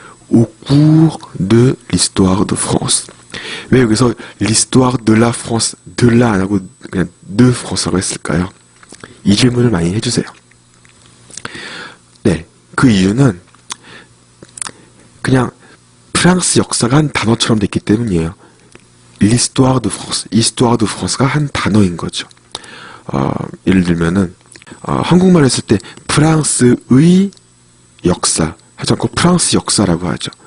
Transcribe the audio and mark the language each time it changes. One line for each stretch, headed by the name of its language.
French: au cours de l'histoire de France. 왜 여기서 l'histoire de la France, de la
Korean: 안 하고 그냥
French: de France라고
Korean: 했을까요? 이 질문을 많이 해주세요. 네, 그 이유는 그냥 프랑스 역사가 한 단어처럼 됐기 때문이에요.
French: l'histoire de France, histoire de France가
Korean: 한 단어인 거죠. 예를 들면은 한국말 했을 때 프랑스의 역사 하지 않고 프랑스 역사라고 하죠.